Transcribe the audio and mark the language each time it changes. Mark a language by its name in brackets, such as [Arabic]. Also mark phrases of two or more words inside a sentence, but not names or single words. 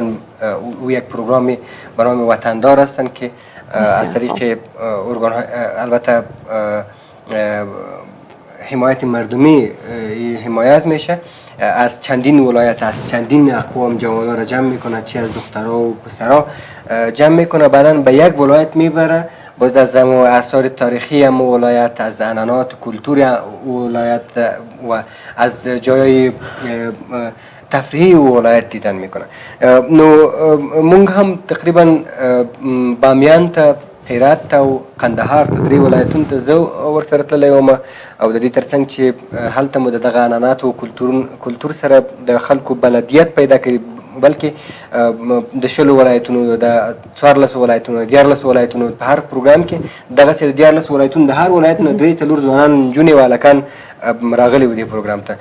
[Persian] او یک پروگرام به نام وطندار هستن که از طریق ارگان البته حمایت مردمی حمایت میشه، از چندین ولایت از چندین اقوام جوانا را جمع میکنه، چی از دخترها و پسرها جمع میکنه، بعدا به یک ولایت میبره. باز از آثار تاریخی هم ولایت، از عنعنات کلتور ولایت و از جای تفریحی ولایت دیدن میکنه. [Pashto] نو مونږ هم تقریبا بامیان ته، هرات ته او قندهار ته 3 ولایتونو ته زه ورسره تللی وم او د دې ترڅنګ چې هلته مو د دغه عنعناتو او کلتور سره د خلکو بلدیت پیدا کړي، بلکې د 20 ولایتونو، د 14 ولایتونو، د 14 ولایتونو په هر پروګرام کې دغسې د 14 ولایتونو د هر ولایت نه 3-4 ځوانان نجونې او هلکان راغلي وو دې پروګرام ته.